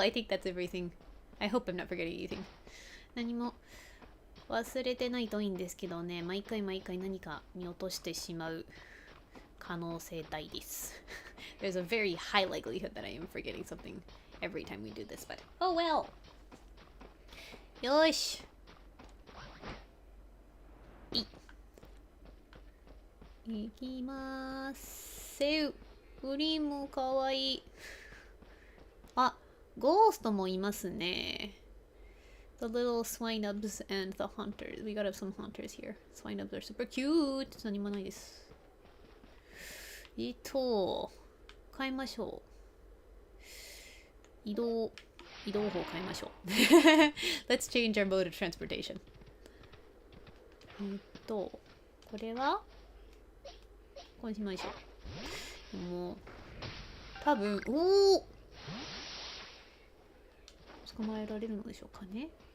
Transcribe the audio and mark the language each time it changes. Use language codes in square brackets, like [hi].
[en] I think that's everything. I hope I'm not forgetting anything. [ja] 何も忘れてないといいんですけどね、毎回何か見落としてしまう可能性大です。 [en] There's a very high likelihood that I am forgetting something every time we do this, but oh well! [ja] よーし。いきまーす。ウリもかわいい。あ、ゴーストもいますね。 [en] The little swine-ubs and the hunters. We got some hunters here. Swine-ubs are super cute. [ja] 何もないです。変えましょう。移動法変えましょう。 [en] Let's change our mode of transportation. [ja] これはこうしましょう。もう、多分、捕まえられるのでしょうかね。